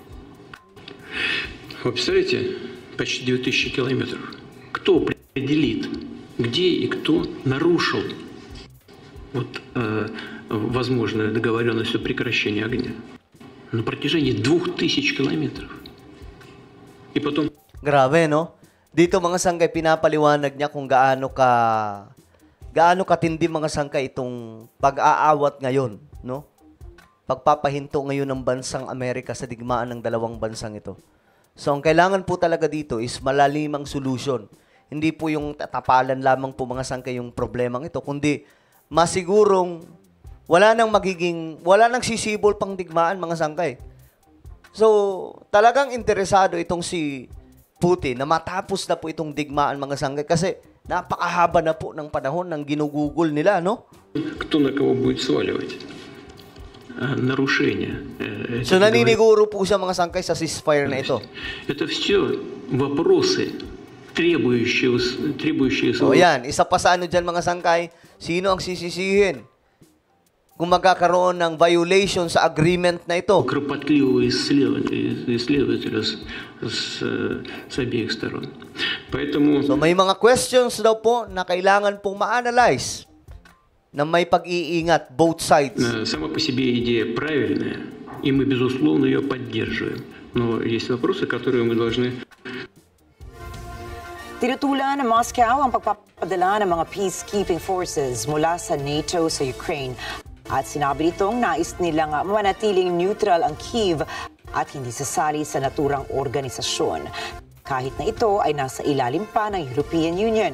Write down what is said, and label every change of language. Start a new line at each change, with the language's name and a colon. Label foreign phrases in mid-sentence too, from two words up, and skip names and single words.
Russian: Вы представляете, почти 2000 километров. Кто определит, где и кто нарушил возможную договоренность о прекращении огня? На протяжении 2000 километров. И потом...
Filipino: Grabe, no? Dito mga sangkay, pinapaliwanag niya kung gaano katindi mga sangkay itong pag-aawat ngayon, no? Pagpapahinto ngayon ng bansang Amerika sa digmaan ng dalawang bansang ito. So, ang kailangan po talaga dito is malalimang solusyon. Hindi po yung tatapalan lamang po mga sangkay yung problemang ito, kundi masigurong wala nang sisibol pang digmaan mga sangkay. So, talagang interesado itong si Putin na matapos na po itong digmaan mga sangkay kasi napakahaba na po ng panahon ng ginugugol nila, no?
Russian: Кто на кого будет сваливать? Нарушения.
Filipino: So, naniniguro po siya mga sangkay sa ceasefire na ito.
Russian: Это все вопросы, требующие
Filipino: So, yan. Isa pa sa ano dyan mga sangkay, sino ang sisisihin kung magkakaroon ng violation sa agreement na ito?
Russian: Кропотливого исследователя с обеих сторон. Поэтому...
Filipino: So, may mga questions daw po na kailangan pong ma-analyze na may pag-iingat,
English: both sides.
Russian: Сама по себе идея правильная, и мы, безусловно, ее поддерживаем. Но есть вопросы, которые мы должны...
Filipino: Tinutulan ng Moscow ang pagpapadala ng mga
English: peacekeeping forces
Filipino: mula sa NATO sa Ukraine. At sinabi nitong nais nilang manatiling neutral ang Kyiv at hindi sasali sa naturang organisasyon. Kahit na ito ay nasa ilalim pa ng European Union.